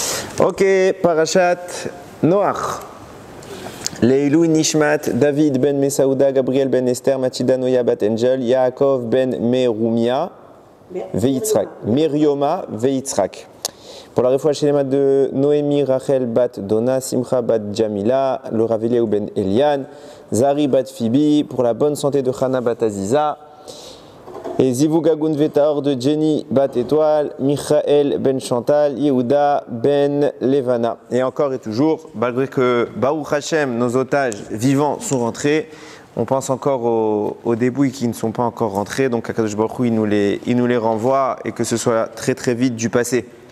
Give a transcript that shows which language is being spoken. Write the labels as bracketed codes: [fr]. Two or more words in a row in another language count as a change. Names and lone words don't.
[fr] Ok, Parashat Noach. [he] לעילוי נשמת, [fr] David ben Mesaouda, Gabriel ben Esther, Mathilda Noya bat Angel, Yaakov ben Merumia, Veitzrak, Merioma, Veitzrak. Pour la [he] רפואה שלמה [fr] de Noémie, Rachel bat Dona, Simcha bat Jamila, Laura Veliaou ben Elian, Zari bat Phoebe, pour la bonne santé de Chana bat Aziza, et [he] זיווג הגון וטהור [fr] de Jenny bat Étoile, Michael ben Chantal, Yehuda ben Levana. Et encore et toujours, malgré que [he] ברוך השם, [fr] nos otages vivants sont rentrés, on pense encore aux débouilles qui ne sont pas encore rentrés, donc [he] הקדוש ברוך הוא, [fr] il nous les renvoie et que ce soit très très vite du passé.